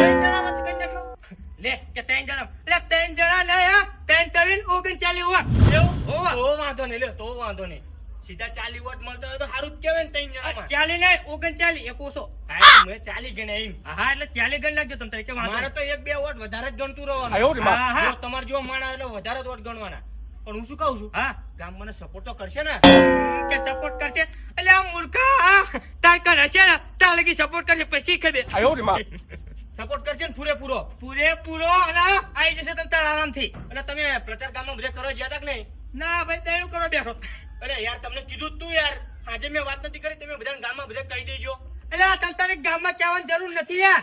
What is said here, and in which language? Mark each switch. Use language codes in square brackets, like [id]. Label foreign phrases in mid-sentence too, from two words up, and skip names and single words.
[gu] લે કે ત્રણ જણા એટલે ત્રણ જણા નહીં હા, ત્રણ કરીને 39 વોટ. એવું? હોવા. તો વાંધો નહીં લ્યો, તો વાંધો નહીં. સીધા 40 વોટ મળતો હોય તો સારું જ કહેવાય ને ત્રણ જણામાં. 40 નહીં 39 એક ઓછો. હા, મેં 40 ગણ્યા એમ. હા એટલે 40 ગણ નાખજો તમે તારે કે વાંધો મારે નહીં. તો 1-2 વોટ વધારે જ ગણતું રહેવાનું. [zh] 哎呦我的妈！ [gu] હા હા જો તમારે જેવો માણસ એટલે વધારે જ વોટ ગણવાના. પણ હું શું કહું છું, હા ગામ મને સપોર્ટ તો કરશે ને? કે સપોર્ટ કરશે એટલે આ મૂર્ખા તાર કન હશે ને તાર લગી સપોર્ટ કરશે પછી ખબર. [zh] 哎呦我的妈！ [gu] સપોર્ટ કરશે ને પૂરેપૂરો? પૂરેપૂરો અને આવી જશે તમે તાર આરામથી. એટલે તમે પ્રચાર ગામમાં બધે કરવા જ્યાં તા કે નહીં? ના ભાઈ તેનું કરો બેઠો. અરે યાર તમને કીધું જ તું યાર, આજે મેં વાત નથી કરી, તમે બધા ગામમાં બધે કહી દેજો. એટલે આ તમ તારે ગામમાં કહેવાની જરૂર નથી યાર.